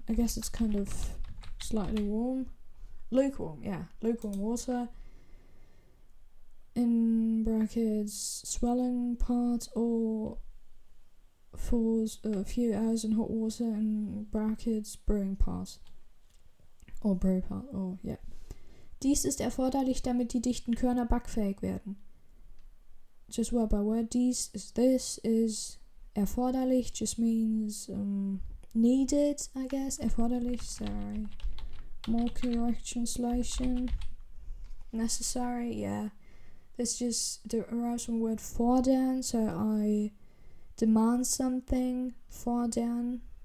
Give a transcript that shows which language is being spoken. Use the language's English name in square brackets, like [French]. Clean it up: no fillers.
[English] I guess it's kind of slightly warm. Lukewarm water. In brackets, swelling part, or for a few hours in hot water, in brackets, brewing part. Or brew part, oh yeah. [German] Dies ist erforderlich, damit die dichten Körner backfähig werden. [English] Just word by word, this is erforderlich, just means needed, I guess. Erforderlich, sorry. More correct translation. Necessary, yeah. This just derives from the word fordern, so I demand something. Fordern.